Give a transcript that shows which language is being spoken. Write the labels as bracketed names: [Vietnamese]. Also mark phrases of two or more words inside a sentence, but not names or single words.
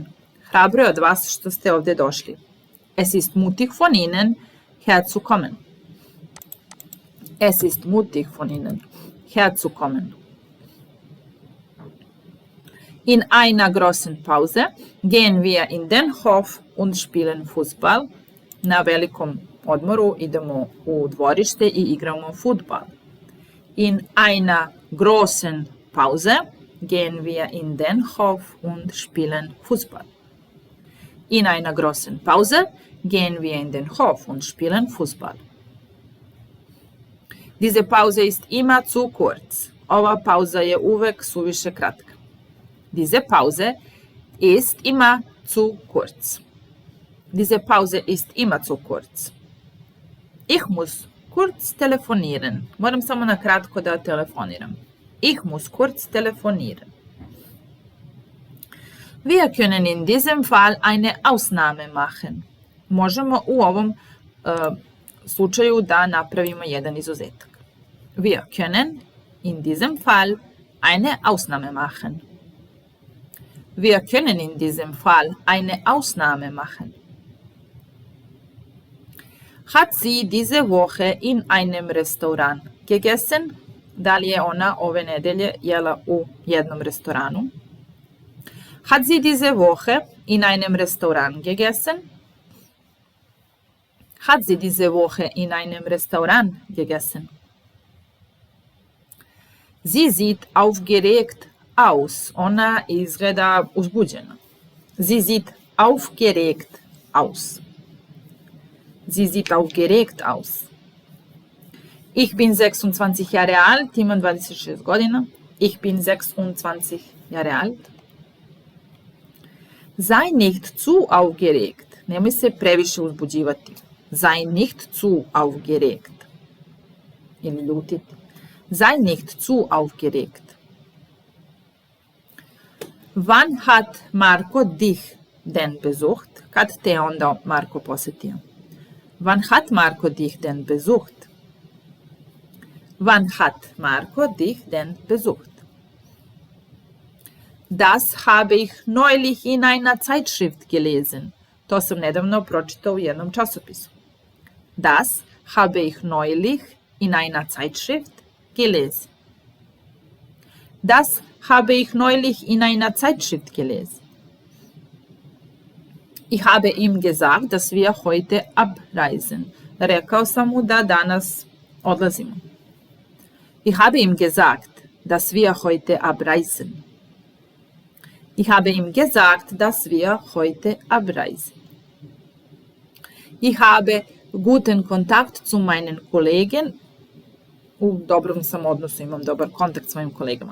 [Serbian] Hrabro je od vas što ste ovdje došli. [German] Es ist mutig von Ihnen, herzukommen. Es ist mutig von Ihnen, herzukommen. In einer großen Pause gehen wir in den Hof und spielen Fußball. [Serbian] Na velikom odmoru idemo u dvorište i igramo fudbal. [German] In einer großen Pause gehen wir in den Hof und spielen Fußball. In einer großen Pause gehen wir in den Hof und spielen Fußball. Diese Pause ist immer zu kurz. [Serbian] Ova pauza je uvek suviše kratka. [German] Diese Pause ist immer zu kurz. Diese Pause ist immer zu kurz. Ich muss kurz telefonieren. [Serbian] Moram samo na kratko da telefoniram. [German] Ich muss kurz telefonieren. Wir können in diesem Fall eine Ausnahme machen. [Serbian] Možemo u ovom slučaju da napravimo jedan izuzetak. [German] Wir können in diesem Fall eine Ausnahme machen. Wir können in diesem Fall eine Ausnahme machen. Hat sie diese Woche in einem Restaurant gegessen? [Serbian] Da li je ona ove nedelje jela u jednom restoranu? [German] Hat sie diese Woche in einem Restaurant gegessen? Hat sie diese Woche in einem Restaurant gegessen? Sie sieht aufgeregt aus. [Serbian] Ona izgleda uzbuđena. [German] Sie sieht aufgeregt aus. Sie sieht aufgeregt aus. Ich bin 26 Jahre alt, [Serbian] imam 26 godina. [German] Ich bin 26 Jahre alt. Sei nicht zu aufgeregt. [Serbian] Nemoj se previše uzbuđivati. [German] Sei nicht zu aufgeregt. [Serbian] Ili ljutiti. [German] Sei nicht zu aufgeregt. Wann hat Marco dich denn besucht? [Serbian] Kad te onda Marko posjetio? [German] Wann hat Marco dich denn besucht? Wann hat Marco dich denn besucht? Das habe ich neulich in einer Zeitschrift gelesen. [Serbian] To sam nedavno pročitao u jednom časopisu. [German] Das habe ich neulich in einer Zeitschrift gelesen. Das habe ich neulich in einer Zeitschrift gelesen. Ich habe ihm gesagt, dass wir heute abreisen. [Serbian] Rekao sam mu da danas odlazimo. [German] Ich habe ihm gesagt, dass wir heute abreisen. Ich habe ihm gesagt, dass wir heute abreisen. Ich habe guten Kontakt zu meinen Kollegen. [Serbian] U dobrom sam odnosu, imam dobar kontakt s mojim kolegama.